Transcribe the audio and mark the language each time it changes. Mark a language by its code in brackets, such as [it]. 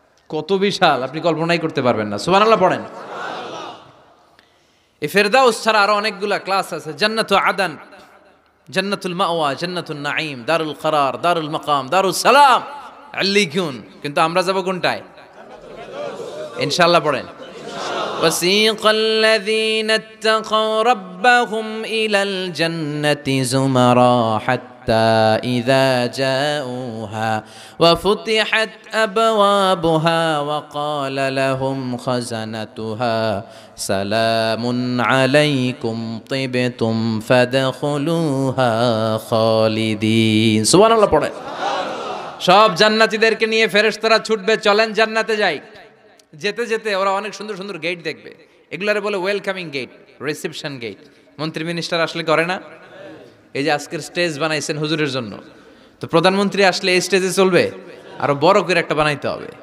[bn] কত বিশাল, আপনি কল্পনাই করতে পারবেন না। সুবহানাল্লাহ পড়েন। এই ফেরদাউস ছাড়া আরো অনেকগুলা ক্লাস আছে। জান্নাতু আদান, জান্নাতুল মাওয়া, জান্নাতুন নাঈম, দারুল করার, দারুল মাকাম, দারুস সালাম, আল্লিকুন। কিন্তু আমরা যাব কোনটায়? ইনশাআল্লাহ পড়েন। [ar] وسيق الذين اتقوا ربهم إلى الجنة زمرا حتى إذا جاءوها وفتحت أبوابها وقال لهم خزنتها سلام عليكم طبتم فادخلوها خالدين। [bn] সুবহান আল্লাহ পড়ে। সব জান্নাতীদেরকে নিয়ে ফেরেশতারা ছুটবে, চলেন জান্নাতে যাই। যেতে যেতে ওরা অনেক সুন্দর সুন্দর গেট দেখবে, এগুলারে বলে ওয়েলকামিং গেট, রিসেপশন গেট। মন্ত্রী মিনিস্টার আসলে করে না? এই যে আজকের স্টেজ বানাইছেন হুজুরের জন্য, তো প্রধানমন্ত্রী আসলে এই স্টেজে চলবে, আরো বড় করে একটা বানাইতে হবে।